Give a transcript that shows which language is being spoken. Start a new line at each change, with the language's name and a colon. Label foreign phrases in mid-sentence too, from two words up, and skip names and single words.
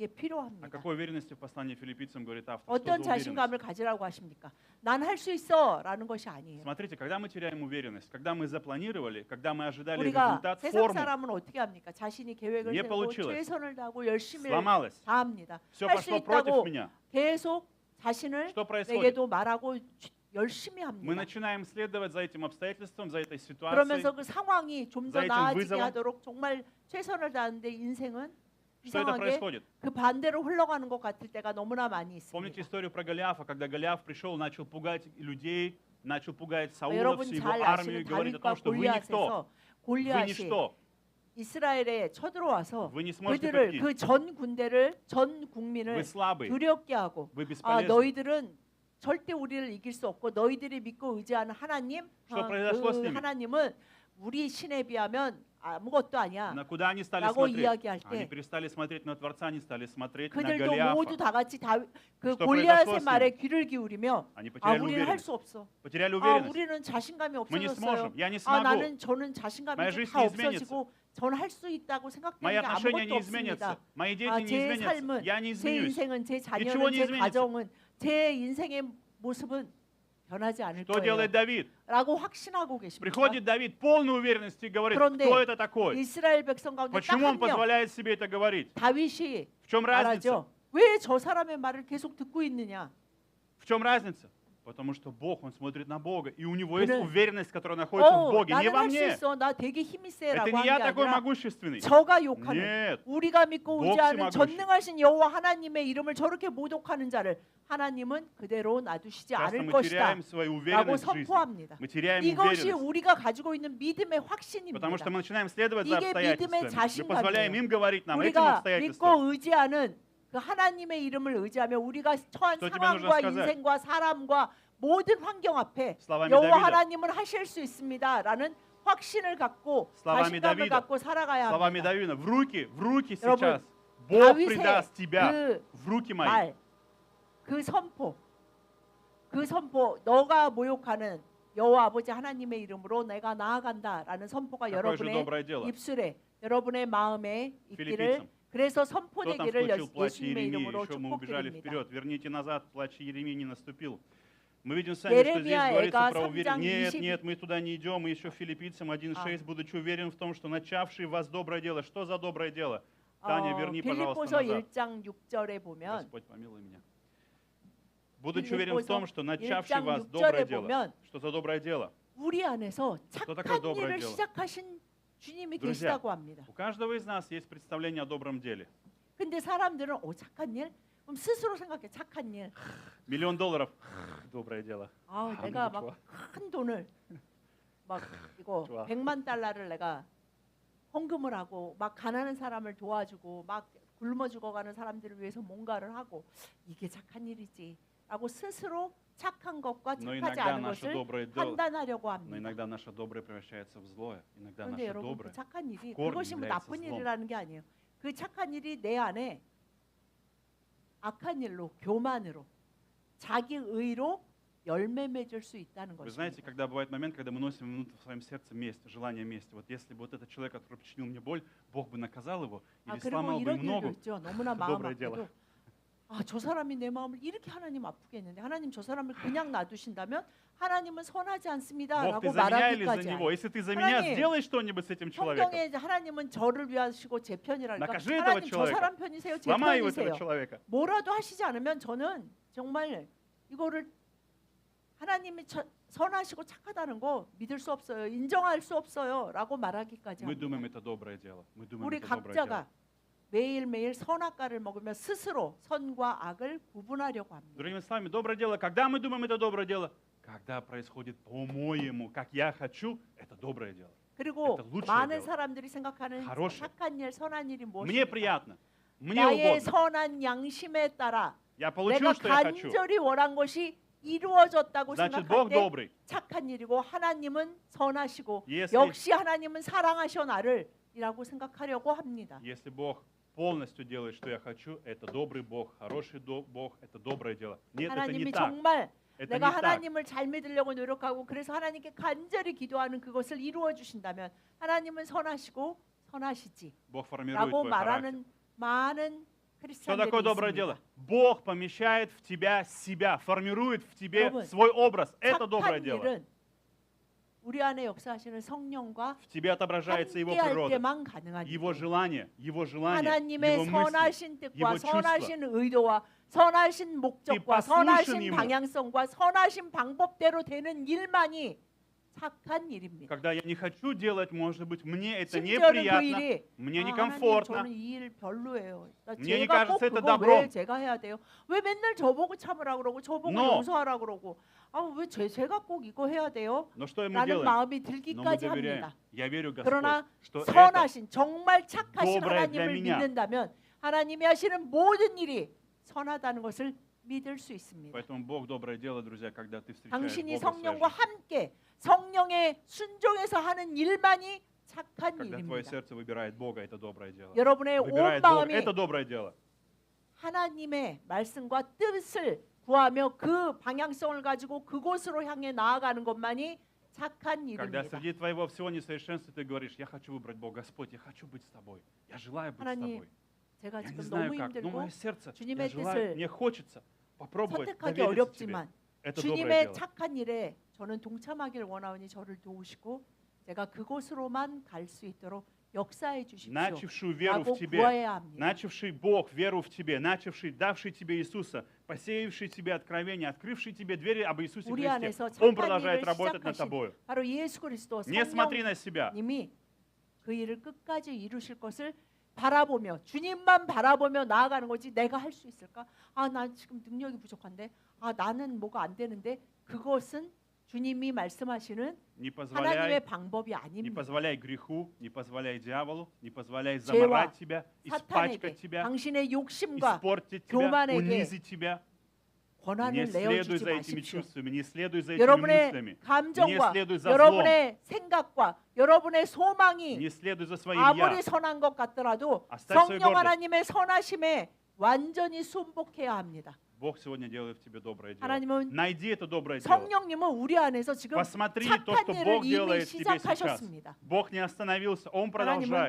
Russian: О
Korean: 필요합니다.
Russian: какой уверенности в послании филиппийцам говорит автор? Что
Korean: 어떤
Russian: за уверенность?
Korean: 자신감을 가지라고 하십니까? 난 할 수 있어라는 것이 아니에요.
Russian: Смотрите, когда мы теряем уверенность, когда мы запланировали, когда мы ожидали
Korean: 우리가
Russian: результат,
Korean: 세상
Russian: форму,
Korean: 사람은 어떻게 합니까? 자신이 계획을
Russian: Не
Korean: 세우고
Russian: получилось.
Korean: 최선을 다하고 열심히
Russian: сломалось,
Korean: 다합니다.
Russian: все
Korean: 할 수
Russian: пошло против
Korean: 있다고
Russian: меня.
Korean: 계속 자신을
Russian: Что происходит?
Korean: 내게도 말하고 열심히
Russian: Мы
Korean: 합니다.
Russian: начинаем следовать за этим обстоятельством, за этой ситуацией.
Korean: 그러면서 그 상황이 좀 더
Russian: за этим
Korean: 나아지게
Russian: вызовом.
Korean: 하도록 정말 최선을 다하는데 인생은
Russian: Что это
Korean: 이상하게
Russian: происходит?
Korean: 그 반대로 흘러가는 것 같을 때가 너무나 많이
Russian: Помните
Korean: 있습니다.
Russian: историю про Голиафа, когда Голиаф пришел, начал пугать людей, начал пугать Саула,
Korean: 여러분
Russian: всю его
Korean: 잘
Russian: армию, и
Korean: 아시는
Russian: говорить о
Korean: 다윗과
Russian: том, что вы никто,
Korean: 골리앗에서
Russian: вы
Korean: 골리앗이
Russian: ничто,
Korean: 이스라엘에 쳐들어와서
Russian: вы не сможете
Korean: 그들을
Russian: победить,
Korean: 그 전 군대를 전
Russian: вы
Korean: 국민을
Russian: слабые,
Korean: 두렵게 하고
Russian: вы
Korean: 아
Russian: бесполезны.
Korean: 너희들은 절대 우리를 이길 수 없고 너희들이 믿고 의지하는 하나님
Russian: Что произошло с
Korean: 그
Russian: ними?
Korean: 하나님은 우리 신에 비하면 아무것도 아니야.
Russian: На куда они стали
Korean: 라고
Russian: смотреть?
Korean: 이야기할
Russian: Они
Korean: 때
Russian: перестали смотреть на Творца, они стали смотреть на
Korean: 그들도
Russian: Голиафа.
Korean: 모두 다 같이 그
Russian: Что
Korean: 골리앗의
Russian: произошло с
Korean: 말에
Russian: ними?
Korean: 귀를 기울이며
Russian: Они
Korean: 아
Russian: потеряли
Korean: 우리는 할
Russian: уверенность.
Korean: 수 없어.
Russian: Потеряли
Korean: 아
Russian: уверенность.
Korean: 우리는 자신감이
Russian: Мы не
Korean: 없어졌어요.
Russian: сможем, я не
Korean: 아
Russian: смогу.
Korean: 나는 저는 자신감이
Russian: Моя
Korean: 이제
Russian: жизнь
Korean: 다
Russian: не изменится.
Korean: 없어지고 전 할 수 있다고 생각되는
Russian: Мои
Korean: 게
Russian: отношения
Korean: 아무것도
Russian: не изменятся.
Korean: 없습니다.
Russian: Мои дети
Korean: 아,
Russian: не
Korean: 제
Russian: изменятся.
Korean: 삶은
Russian: Я не
Korean: 제
Russian: изменюсь.
Korean: 인생은 제
Russian: Ничего
Korean: 자녀는
Russian: не
Korean: 제
Russian: изменится.
Korean: 가정은 제 인생의 모습은 변하지 않을
Russian: Что делает
Korean: 거예요.
Russian: Давид?
Korean: 라고 확신하고 계십니다.
Russian: Приходит Давид полной уверенности и говорит,
Korean: 그런데
Russian: кто это такой?
Korean: 이스라엘 백성 가운데 딱
Russian: Почему он
Korean: 한 명
Russian: позволяет себе это говорить?
Korean: 다윗이
Russian: В чем разница?
Korean: 말하죠. 왜 저 사람의 말을 계속 듣고 있느냐?
Russian: В чем разница? Потому что Бог, он смотрит на Бога, и у него есть
Korean: 그는-
Russian: уверенность, которая находится в Боге, не
Korean: 나는
Russian: во
Korean: 할 수
Russian: мне.
Korean: 있어. 나 되게 힘이 세라고
Russian: Это не
Korean: 한
Russian: я
Korean: 게
Russian: такой
Korean: 아니라
Russian: могущественный.
Korean: 저가 욕하는
Russian: Нет.
Korean: 우리가 믿고
Russian: Бог
Korean: 의지하는
Russian: всемогущий.
Korean: 전능하신 여호와 하나님의 이름을 저렇게 모독하는 자를 하나님은 그대로 놔두시지
Russian: Часто
Korean: 않을
Russian: мы
Korean: 것이다
Russian: теряем свою
Korean: 라고
Russian: уверенность в жизни.
Korean: 선포합니다.
Russian: Мы теряем
Korean: 이것이
Russian: уверенность.
Korean: 우리가 가지고 있는 믿음의 확신입니다.
Russian: Потому что мы начинаем следовать за
Korean: 이게 믿음의
Russian: обстоятельствами. Мы позволяем
Korean: 자신감이에요.
Russian: им говорить нам этим
Korean: 우리가
Russian: обстоятельствам.
Korean: 믿고 의지하는 그 하나님의 이름을 의지하며 우리가 처한 또 집에 상황과
Russian: нужно сказать.
Korean: 인생과 사람과 모든 환경 앞에
Russian: Словами
Korean: 여호와
Russian: Давида.
Korean: 하나님은 하실 수 있습니다라는 확신을 갖고
Russian: Словами
Korean: 자신감을
Russian: Давида.
Korean: 갖고 살아가야
Russian: Словами
Korean: 합니다.
Russian: Давида, в руки
Korean: 여러분,
Russian: сейчас. Бог
Korean: 다윗의
Russian: предаст тебя
Korean: 그
Russian: в руки мои.
Korean: 말, 그 선포, 너가 모욕하는 여호와 아버지 하나님의 이름으로 내가 나아간다라는 선포가
Russian: Какое же
Korean: 여러분의
Russian: доброе дело.
Korean: 입술에, 여러분의 마음에 있기를
Russian: Филиппийцам.
Korean: 그래서
Russian: Кто там
Korean: 선포되기를
Russian: включил плач
Korean: 예수님의
Russian: Иеремии?
Korean: 이름으로
Russian: Еще мы убежали
Korean: 축복드립니다.
Russian: вперед. Верните назад, плач Иеремии не наступил. Мы видим сами, что здесь говорится про уверенность. Нет, мы туда не идем. Мы еще филиппийцам 1:6, будучи уверен в том, что начавший в вас доброе дело. Что за доброе дело? Таня, верни, пожалуйста,
Korean: 빌립보서
Russian: назад.
Korean: 1장 6절에 보면
Russian: Господь, помилуй меня. Будучи уверен в том, что начавший
Korean: 1장
Russian: вас
Korean: 6절에
Russian: доброе дело,
Korean: 보면
Russian: что за доброе дело?
Korean: 우리 안에서
Russian: такое
Korean: 착한
Russian: доброе
Korean: 일을
Russian: дело?
Korean: 시작하신 주님이
Russian: Друзья,
Korean: 계시다고 합니다.
Russian: у каждого из нас есть представление о добром деле.
Korean: 근데 사람들은 착한 일? 그럼 스스로 생각해. 착한 일.
Russian: $1 миллион, доброе дело.
Korean: 내가 좋아. 막 큰 돈을 막 이거 좋아. 100만 달러를 내가 헌금을 하고 막 가난한 사람을 도와주고 막 굶어 죽어가는 사람들을 위해서 뭔가를 하고 이게 착한 일이지라고 스스로 착한 것과
Russian: Но
Korean: 착하지
Russian: иногда
Korean: 않은
Russian: наше
Korean: 것을
Russian: доброе дело,
Korean: 판단하려고
Russian: но
Korean: 합니다.
Russian: иногда наше доброе превращается в злое. Иногда
Korean: 그런데
Russian: наше
Korean: 여러분 그
Russian: доброе.
Korean: 착한 일이
Russian: korень
Korean: 그것이 뭐
Russian: является
Korean: 나쁜
Russian: злом.
Korean: 일이라는 게 아니에요. 그 착한 일이 내 안에 악한 일로 교만으로 자기 의로 열매 맺을 수 있다는
Russian: Вы знаете,
Korean: 것입니다.
Russian: когда бывает момент, когда мы носим внутрь в своем сердце месть, желание мести. Вот если бы вот этот человек, который причинил мне боль, Бог бы наказал его или
Korean: 그리고
Russian: сломал бы
Korean: 이런
Russian: ему
Korean: 일도
Russian: ногу.
Korean: 있죠. 너무나 마음
Russian: доброе дело.
Korean: 아파도 저 사람이 내 마음을 이렇게 하나님 아프게 했는데 하나님 저 사람을 그냥 놔두신다면 하나님은 선하지
Russian: Бог,
Korean: 않습니다라고
Russian: ты за меня или за
Korean: 말하기까지
Russian: него?
Korean: 해요.
Russian: Если ты за меня,
Korean: 하나님,
Russian: сделай что-нибудь с этим человеком.
Korean: 성경에 이제 하나님은 저를 위하시고 제 편이라니까
Russian: накажи этого
Korean: 하나님 저
Russian: человека.
Korean: 사람 편이세요? 제
Russian: Сломай его,
Korean: 편이세요?
Russian: этого человека.
Korean: 뭐라도 하시지 않으면 저는 정말 이거를 하나님이 선하시고 착하다는 거 믿을 수 없어요. 인정할 수 없어요라고 말하기까지
Russian: Мы
Korean: 합니다.
Russian: думаем, это доброе дело. Мы думаем,
Korean: 우리
Russian: это доброе дело.
Korean: 각자가 매일매일 선악과를 먹으며 스스로 선과 악을 구분하려고 합니다.
Russian: Другими словами, доброе дело, когда мы думаем, это доброе дело, когда происходит по-моему, как я хочу, это доброе дело.
Korean: 그리고
Russian: Это lучшее
Korean: 많은
Russian: дело.
Korean: 사람들이 생각하는
Russian: хорошее.
Korean: 착한 일, 선한 일이
Russian: Мне
Korean: 무엇입니까?
Russian: приятно, мне
Korean: 나의
Russian: угодно.
Korean: 선한 양심에 따라
Russian: Я
Korean: 내가
Russian: получил, что я хочу.
Korean: 간절히 원한 것이 이루어졌다고
Russian: Значит,
Korean: 생각할
Russian: Бог
Korean: 때
Russian: добрый.
Korean: 착한 일이고 하나님은 선하시고
Russian: Если,
Korean: 역시 하나님은 사랑하셔 나를 이라고 생각하려고 합니다.
Russian: если Бог полностью делает, что я хочу, это добрый Бог, хороший Бог, это доброе дело. Нет, это не
Korean: 하나님이
Russian: так.
Korean: 정말
Russian: Это
Korean: 내가
Russian: не так.
Korean: 하나님을 잘 믿으려고 노력하고 그래서 하나님께 간절히 기도하는 그것을 이루어 주신다면 하나님은 선하시고 선하시지
Russian: Бог формирует
Korean: 라고
Russian: твой характер.
Korean: 말하는 많은
Russian: Что
Korean: 크리스찬들이
Russian: такое доброе
Korean: 있습니다.
Russian: дело? Бог помещает в тебя себя, формирует в тебе
Korean: 여러분,
Russian: свой образ. Это доброе
Korean: 착한
Russian: дело.
Korean: 일은 우리 안에 역사하시는 성령과
Russian: В тебе отображается Его
Korean: 함께할
Russian: природа,
Korean: 때만 가능한
Russian: Его
Korean: 일이에요.
Russian: желание, Его
Korean: 하나님의
Russian: мысли,
Korean: 선하신 뜻과
Russian: его чувства.
Korean: 선하신 의도와 선하신 목적과
Russian: послушен
Korean: 선하신
Russian: ему.
Korean: 방향성과 선하신 방법대로 되는 일만이 착한 일입니다.
Russian: Когда я не хочу делать, может быть, мне это
Korean: 심지어는 그
Russian: неприятно,
Korean: 일이
Russian: мне
Korean: 하나님
Russian: некомфортно.
Korean: 저는 이 일 별로예요.
Russian: Мне не
Korean: 제가 꼭
Russian: кажется это
Korean: 그거
Russian: добром.
Korean: 왜 제가 해야 돼요? 왜 맨날 저보고 참으라 그러고 저보고 No. 용서하라 그러고 왜 제가 꼭 이거 해야 돼요?
Russian: Но что мы
Korean: 라는
Russian: делаем?
Korean: 마음이
Russian: Но мы
Korean: 들기까지
Russian: доверяем.
Korean: 합니다.
Russian: Я верю, Господь,
Korean: 그러나
Russian: что это
Korean: 선하신 정말 착하신
Russian: доброе для
Korean: 하나님을
Russian: меня.
Korean: 믿는다면 하나님이 하시는 모든 일이 선하다는 것을 믿을 수 있습니다.
Russian: Поэтому Бог доброе дело, друзья, когда ты встречаешь
Korean: 당신이
Russian: Бога в своей
Korean: 성령과
Russian: жизни.
Korean: 함께 성령의 순종에서 하는 일만이 착한
Russian: Когда твое
Korean: 일입니다.
Russian: сердце выбирает Бога, это доброе дело.
Korean: 여러분의 온
Russian: Выбирает Бога,
Korean: 마음이
Russian: это доброе дело.
Korean: 하나님의 말씀과 뜻을 구하며 그 방향성을 가지고 그곳으로 향해 나아가는 것만이 착한
Russian: Когда
Korean: 일입니다.
Russian: среди твоего всего несовершенства ты говоришь, я хочу выбрать Бога, Господь, я хочу быть с тобой, я желаю быть с
Korean: 하나님,
Russian: тобой.
Korean: 제가
Russian: Я не
Korean: 지금
Russian: знаю
Korean: 너무
Russian: как, но
Korean: 힘들고
Russian: мое сердце,
Korean: 주님의
Russian: я желаю,
Korean: 뜻을
Russian: мне хочется попробовать
Korean: 선택하기
Russian: довериться тебе.
Korean: 어렵지만
Russian: Это доброе
Korean: 주님의
Russian: дело.
Korean: 착한 일에 저는 동참하기를 원하오니 저를 도우시고 제가 그곳으로만 갈 수 있도록 역사해 주십시오.
Russian: Начавший веру
Korean: 라고
Russian: в тебе,
Korean: 구해야 합니다.
Russian: начавший Бог веру в тебе, начавший, давший тебе Иисуса, посеявший тебе откровение, открывший тебе двери об Иисусе
Korean: 우리
Russian: Христе,
Korean: 안에서
Russian: Он
Korean: 착한
Russian: продолжает
Korean: 일을
Russian: работать над
Korean: 시작하신
Russian: тобою.
Korean: 바로 예수 그리스도
Russian: Не смотри на себя.
Korean: 성령님이 그 일을 끝까지 이루실 것을 바라보며 주님만 바라보며 나아가는 거지 내가 할 수 있을까? 나 지금 능력이 부족한데 나는 뭐가 안 되는데 그것은 주님이 말씀하시는
Russian: Не
Korean: 하나님의
Russian: позволяй,
Korean: 방법이
Russian: не
Korean: 아닙니다.
Russian: позволяй греху, не позволяй дьяволу, не позволяй
Korean: 죄와
Russian: заморать тебя,
Korean: 사탄에게
Russian: испачкать тебя,
Korean: 당신의 욕심과
Russian: испортить тебя,
Korean: 교만에게
Russian: унизить тебя. Не
Korean: 권한을
Russian: следуй
Korean: 내어주지
Russian: за этими
Korean: 마십시오.
Russian: чувствами, не следуй за этими
Korean: 여러분의
Russian: мыслями,
Korean: 감정과
Russian: не следуй за
Korean: 여러분의 생각과 여러분의 소망이
Russian: не следуй за своим
Korean: 아무리
Russian: «я».
Korean: 선한 것 같더라도
Russian: Оставь свою
Korean: 성령
Russian: гордость.
Korean: 하나님의 선하심에 완전히 순복해야 합니다.
Russian: Бог сегодня делает в тебе доброе дело.
Korean: 하나님은
Russian: Найди это доброе дело.
Korean: 성령님은 우리 안에서 지금
Russian: Посмотри то,
Korean: 착한
Russian: что
Korean: 일을
Russian: Бог
Korean: 이미
Russian: делает в тебе сейчас.
Korean: 시작하셨습니다.
Russian: Бог не остановился, Он
Korean: 하나님은